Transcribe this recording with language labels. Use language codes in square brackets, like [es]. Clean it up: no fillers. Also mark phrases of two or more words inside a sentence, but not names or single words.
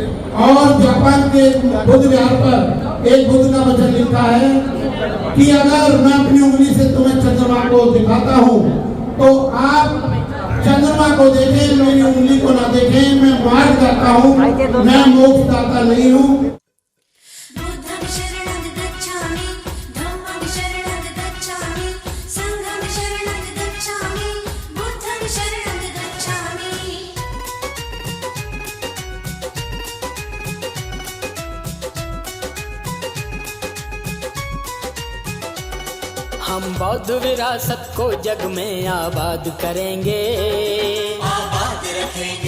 [hi] और जापान के बुद्ध विहार पर एक बुद्ध का वचन लिखा है कि अगर मैं अपनी उंगली से तुम्हें चंद्रमा को दिखाता हूँ तो आप चंद्रमा को देखें, मेरी उंगली को ना देखें। मैं मार्ग जाता हूँ, मैं मोक्ष दाता नहीं हूँ। [pi] बुद्धं शरणं गच्छामि, धम्मं शरणं गच्छामि, संघं शरणं गच्छामि, बुद्धं शरणं गच्छामि। [hi] हम बौद्ध विरासत को जग में आबाद करेंगे, आबाद रखेंगे,